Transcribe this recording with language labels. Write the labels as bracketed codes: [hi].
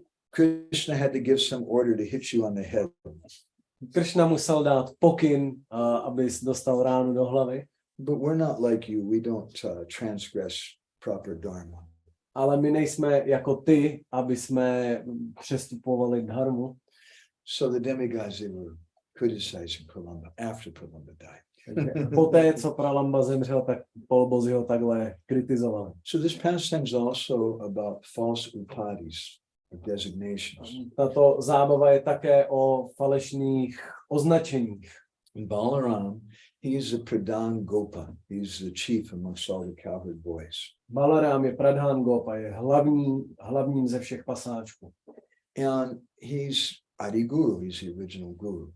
[en] Krishna had to give some order to hit you on the head. [cs] Krishna musel dát pokyn, abys dostal ránu do hlavy. [en] But we're not like you. We don't transgress proper dharma. [cs] Ale my nejsme jako ty, aby jsme přestupovali dharmu. [en] So the demigods, they were criticizing Pralamba after Pralamba died. [cs] Poté, co Pralamba zemřel, tak polobozi ho takhle kritizovali. [en] So this pastime is also about false upadis, or designations. [cs] Tato zábava je také o falešných označeních. [en] In Balaram, he is the Pradhan Gopa. He's the chief amongst all the cowherd boys. [cs] Balaram je Pradhan Gopa, je hlavním ze všech pasáčků. [en] And he's Adi Guru, he's the original guru.